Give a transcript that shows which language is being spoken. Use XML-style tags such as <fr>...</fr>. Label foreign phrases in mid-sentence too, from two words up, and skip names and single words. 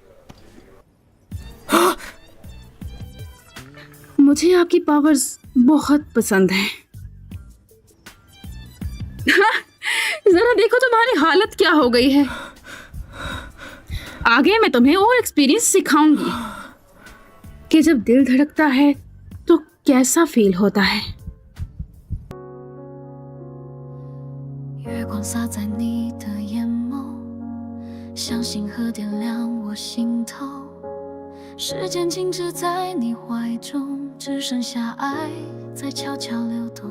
<hi>मुझे आपकी पावर्स बहुत पसंद हैं। जरा देखो तुम्हारी हालत क्या हो गई है। आगे मैं तुम्हें और एक्सपीरियंस सिखाऊंगी कि जब दिल धड़कता है तो कैसा फील होता है।</hi> <zh>月光洒在你的眼眸，像星河点亮我心头。时间静止在你怀中，只剩下爱在悄悄流动。</zh>